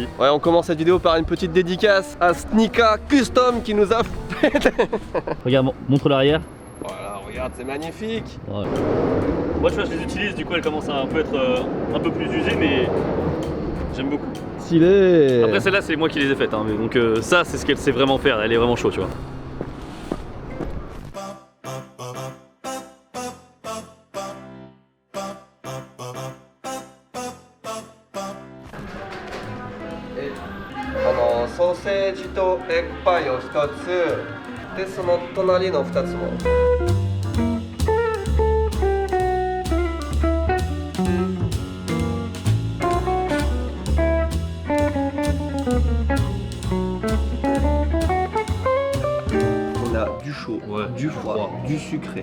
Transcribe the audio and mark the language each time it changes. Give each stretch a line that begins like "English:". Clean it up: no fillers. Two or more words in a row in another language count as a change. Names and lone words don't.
French: Ouais, on commence cette vidéo par une petite dédicace à Sneaka Custom qui nous a fait... Regarde, montre l'arrière. Voilà, regarde, c'est magnifique. Ouais. Moi tu vois, je les utilise, du coup elles commencent à un peu être un peu plus usées, mais j'aime beaucoup. Stylé. Après celle-là c'est moi qui les ai faites, hein, mais donc ça c'est ce qu'elle sait vraiment faire, elle est vraiment chaude, tu vois.
Japanese: ソーセージとエッグパイを1つでその隣の2つも
French: On a du chaud, Ouais, du froid, du sucré,